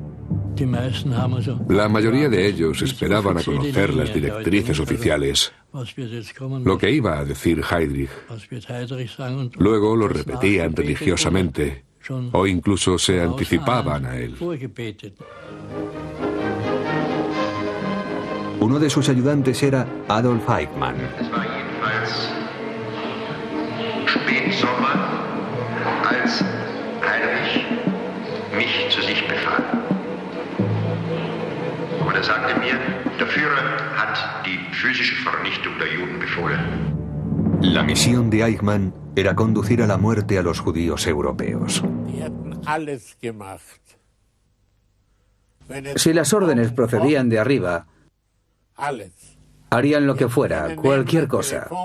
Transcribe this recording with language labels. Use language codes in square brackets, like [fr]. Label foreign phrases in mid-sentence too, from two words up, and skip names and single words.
[es] La mayoría de ellos esperaban a conocer las directrices oficiales, lo que iba a decir Heydrich. Luego lo repetían religiosamente, o incluso se anticipaban a él. Uno de sus ayudantes era Adolf Eichmann. [de] Als Heinrich mich zu sich befahl. Und er sagte mir, der Führer hat die physische Vernichtung der Juden befohlen. [es] La misión de Eichmann era conducir a la muerte a los judíos europeos. Si las órdenes procedían de arriba, harían lo que fuera, cualquier cosa.